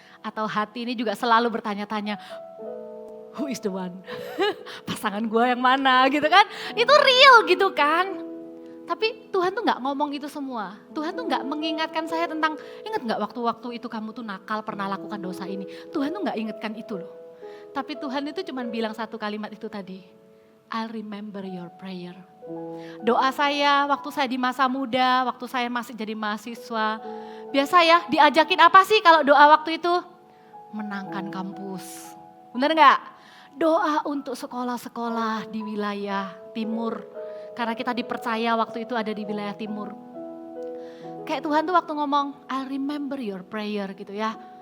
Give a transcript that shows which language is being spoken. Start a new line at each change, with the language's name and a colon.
Indonesian: Atau hati ini juga selalu bertanya-tanya,
English: who is the one?
Indonesian: Pasangan gue yang mana gitu kan. Itu real gitu kan. Tapi Tuhan tuh gak ngomong itu semua. Tuhan tuh gak mengingatkan saya tentang, ingat gak waktu-waktu itu kamu tuh nakal pernah lakukan dosa ini. Tuhan tuh gak ingatkan itu loh. Tapi Tuhan itu cuma bilang satu kalimat itu tadi.
English: I'll remember your prayer.
Indonesian: Doa saya waktu saya di masa muda, waktu saya masih jadi mahasiswa. Biasa ya diajakin apa sih kalau doa waktu itu? Menangkan kampus. Bener gak? Doa untuk sekolah-sekolah di wilayah timur. Karena kita dipercaya waktu itu ada di wilayah timur. Kayak Tuhan tuh waktu ngomong,
English: I remember your prayer
Indonesian: gitu ya.